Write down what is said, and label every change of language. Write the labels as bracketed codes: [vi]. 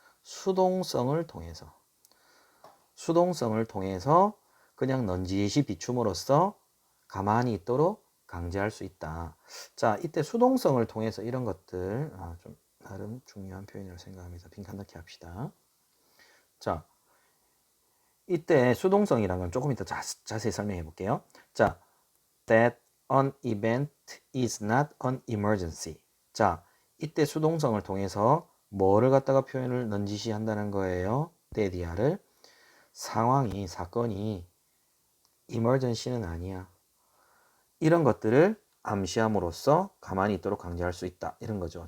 [ko] 수동성을 통해서. 수동성을 통해서 그냥 넌지시 비춤으로써 가만히 있도록 강제할 수 있다. 자, 이때 수동성을 통해서 이런 것들 좀 나름 중요한 표현이라고 생각합니다. 빈칸 넣기 합시다. 자, 이때 수동성이란 건 조금 이따 자세히 설명해 볼게요. [en] 자, that an event is not an emergency. [ko] 자, 이때 수동성을 통해서 뭐를 갖다가 표현을 넌지시 한다는 거예요. 데디아를. 상황이, 사건이 emergency는 아니야. 이런 것들을 암시함으로써 가만히 있도록 강제할 수 있다. 이런 거죠.